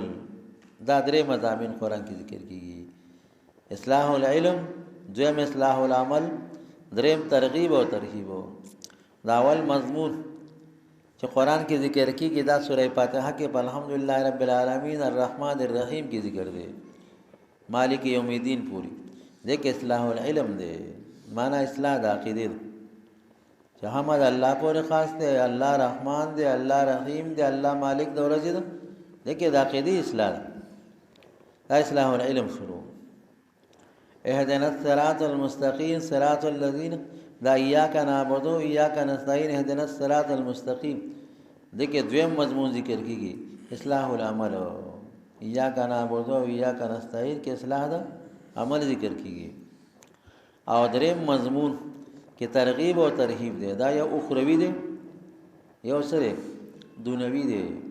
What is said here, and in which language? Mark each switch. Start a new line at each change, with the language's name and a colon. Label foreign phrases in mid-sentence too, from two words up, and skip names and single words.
Pashto: دا درې مضامین قرآن کې ذکر کیږي.
Arabic: اصلاح العلم،
Pashto: دویم
Arabic: اصلاح العمل،
Pashto: دریم ترغیب او ترهیب. دا اول مضمون چې قرآن کې ذکر کیږي دا سورہ فاتحه کې په
Arabic: الحمدلله رب العالمین الرحمن الرحیم
Pashto: کې ذکر دی،
Arabic: مالک یوم الدین پوری.
Pashto: دیکھ
Arabic: اصلاح العلم
Pashto: دی، معنا اصلاح د عقیده چې حمد الله پورې خاص دی، الله رحمان دی، الله رحیم دی، الله مالک د ورځې دی. دیکھ د عقیده اصلاح دا
Arabic: اصلاح العلم
Pashto: شروع.
Arabic: اهدنا الصراط المستقیم صراط الذین، دا ایاک نعبد و ایاک نستعین اهدنا الصراط المستقیم.
Pashto: دیکھیں دویم مضمون ذکر کیږي
Arabic: اصلاح العمل. ایاک نعبد و ایاک نستعین
Pashto: کې اصلاح دا عمل ذکر کیږي. او دریم مضمون کې ترغیب او ترهیب دی. دا یو اخروی دی، یو سره دنیوی دی.